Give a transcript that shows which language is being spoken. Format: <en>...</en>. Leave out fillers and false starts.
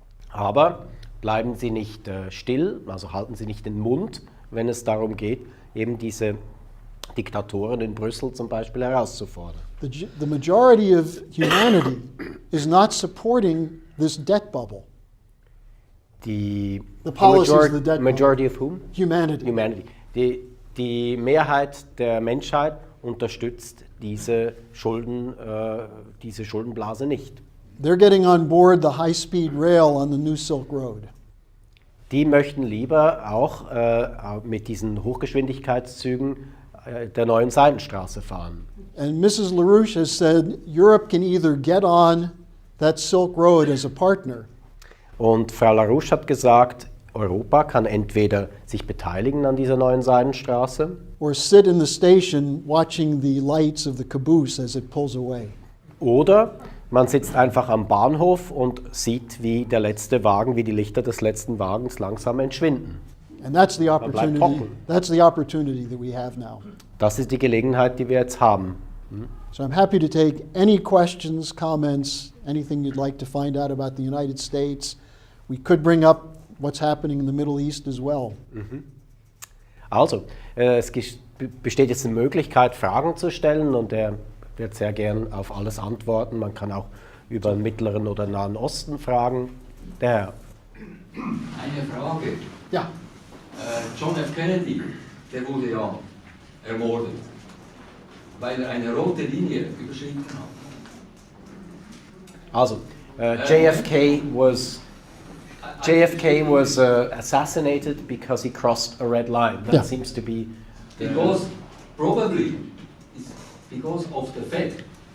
<de>Aber bleiben Sie nicht still, also halten Sie nicht den Mund, wenn es darum geht, eben diese Diktatoren in Brüssel zum Beispiel herauszufordern.</de> <en>The majority of humanity is not supporting this debt bubble. The policies of the debt majority of whom? Humanity. Humanity.</en> <de>Die Mehrheit der Menschheit unterstützt diese Schuldenblase nicht.</de> <en>They're getting on board the high-speed rail on the new Silk Road.</en> <de>Die möchten lieber auch mit diesen Hochgeschwindigkeitszügen der neuen Seidenstraße fahren.</de> <en>And Mrs. LaRouche has said Europe can either get on that Silk Road as a partner,</en> <de>Und Frau LaRouche hat gesagt, Europa kann entweder sich beteiligen an dieser neuen Seidenstraße</de> <en>or sit in the station watching the lights of the caboose as it pulls away.</en> <de>oder man sitzt einfach am Bahnhof und sieht, wie die Lichter des letzten Wagens langsam entschwinden.</de> <en>And that's the</en> <de>bleibt</de> <en>opportunity.</en> <de>hocken.</de> <en>That's the opportunity that we have now.</en> <de>Das ist die Gelegenheit, die wir jetzt haben.</de> <en>So I'm happy to take any questions, comments, anything you'd like to find out about the United States. We could bring up what's happening in the Middle East as well.</en> <de>Also, es besteht jetzt eine Möglichkeit, Fragen zu stellen und er wird sehr gern auf alles antworten. Man kann auch über den Mittleren oder Nahen Osten fragen. Der Herr. Eine Frage. Ja. John F. Kennedy, der wurde ja ermordet, weil er eine rote Linie überschritten hat.</de> <en>Also, JFK was assassinated because he crossed a red line. That Yeah. seems to be Because probably it's because of the Fed.</en>